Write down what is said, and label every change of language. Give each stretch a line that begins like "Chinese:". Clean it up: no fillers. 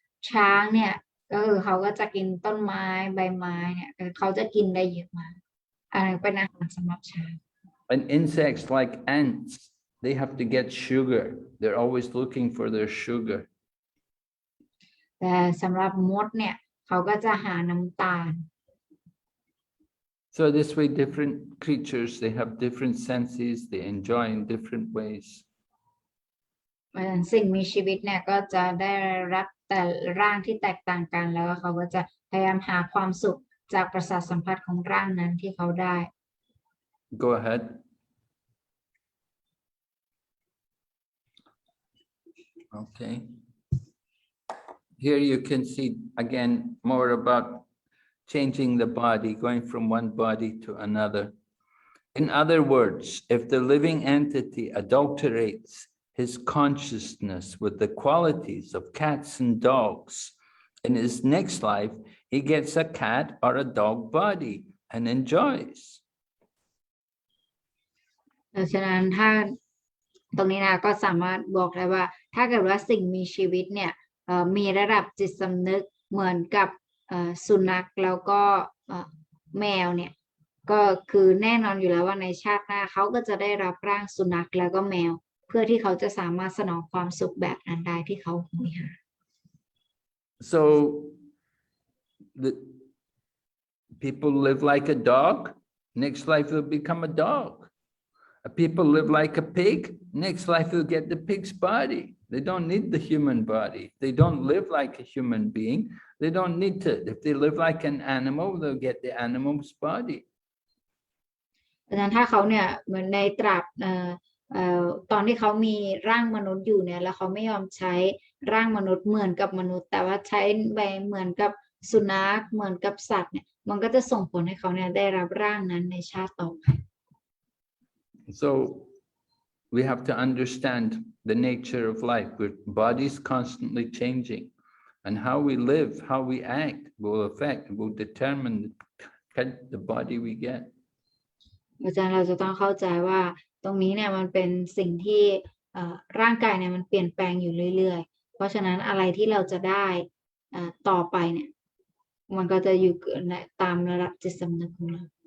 Thai: ช้างเนี่ยก็คือเขาก็จะกินต้นไม้ใบไม้เนี่ยเขาจะกินได้เยอะมากอันนี้เป็นอาหารสำหรับช้าง
English: And insects like ants, they have to get sugar. They're always looking for their sugar.
Thai: แต่สำหรับมดเนี่ยเขาก็จะหาน้ำตาล
English: So this way, different creatures, they have different senses, they enjoy in different ways.
Thai: สิ่งมีชีวิตเนี่ยก็จะได้รับแต่ร่างที่แตกต่างกันแล้วเขาก็จะพยายามหาความสุข จากประสาทสัมผัสของร่างนั้นที่เขาได้
English: Go ahead. Okay. Here you can see again more about changing the body, going from one body to another. In other words, if the living entity adulterates his consciousness with the qualities of cats and dogs, in his next life, he gets a cat or a dog body and enjoys.
Thai: ดังนั้นถ้าตรงนี้นะก็สามารถบอกได้ว่า ถ้าเกิดว่าสิ่งมีชีวิตเนี่ยมีระดับจิตสำนึกเหมือนกับสุนัขแล้วก็แมวเนี่ยก็คือแน่นอนอยู่แล้วว่าในชาติหน้าเขาก็จะได้รับร่างสุนัขแล้วก็แมว เพื่อที่เขาจะสามารถสนองความสุขแบบนั้นได้ที่เขาโหยหา
English: So the people live like a dog, next life they'll become a dog. People live like a pig, next life they'll get the pig's body. They don't need the human body. They don't live like a human being. They don't need to. If they live like an animal, they'll get the animal's body.
Thai: ดังนั้นถ้าเขาเนี่ยเหมือนในตราบตอนที่เขามีร่างมนุษย์อยู่เนี่ยแล้วเขาไม่ยอมใช้ร่างมนุษย์เหมือนกับมนุษย์แต่ว่าใช้ไปเหมือนกับสุนัขเหมือนกับสัตว์เนี่ยมันก็จะส่งผลให้เขาเนี่ยได้รับร่างนั้นในชาติต่อไป
English: So we have to understand the nature of life. Our body's constantly changing, and how we live, how we act will affect, will determine the body we get.
Thai: อาจารย์เราจะต้องเข้าใจว่าตรงนี้เนี่ยมันเป็นสิ่งที่ร่างกายเนี่ยมันเปลี่ยนแปลงอยู่เรื่อยๆเพราะฉะนั้นอะไรที่เราจะได้ต่อไปเนี่ยมันก็จะอยู่ตามระดับจิตสำนึกของเรา